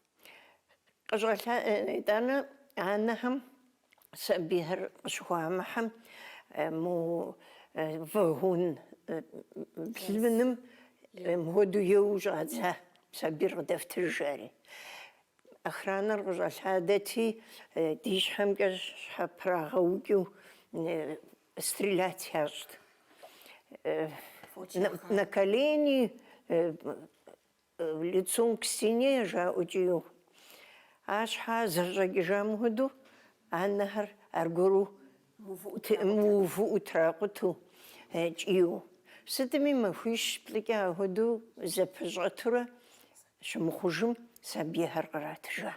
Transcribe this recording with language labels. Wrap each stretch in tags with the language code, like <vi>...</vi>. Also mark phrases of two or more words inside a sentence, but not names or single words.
<kbd>ИтӀанэ анэхэм сабийхэр къыщыхуамыхьэм вагон блыным мыгъуэду еуэу щӏадза, сабийр къыдэфтыжари. Охранэр къыщӏэлъадэти, ди щхьэмкӏэ щхьэ прагъэукӏыу стрелять ящӏт.</kbd> <ru>На колени, лицом к стене жаӏэкӏыу.</ru> <kbd>Ашхьа зэщӏэкӏыжам хуэдэу анэхэр аргуэру мыувыӏуу тракъуту кӏийуэ. Сытми махуищ плӏыкӏэ ахуэдэу зэпыщӏэтурэ щымыхъужым сабийхэр къратыжа.</kbd>